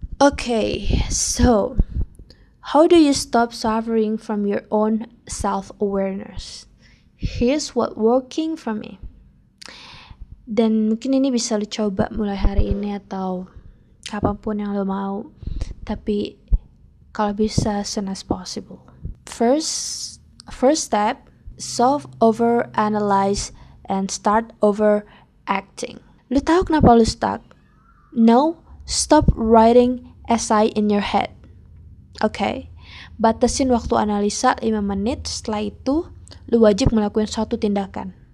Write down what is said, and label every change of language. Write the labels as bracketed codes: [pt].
[en] Okay, so how do you stop suffering from your own self-awareness? Here's what working for me. [id] Dan mungkin ini bisa lo coba mulai hari ini atau kapanpun yang lo mau. Tapi Kalau bisa [en] as soon as possible. First step, solve over analyze and start over acting. [id] Lu tahu kenapa lu stuck? [en] No, stop writing essay in your head. [id] Okay? Batasin waktu analisa 5 menit. Setelah itu lu wajib melakukan satu tindakan.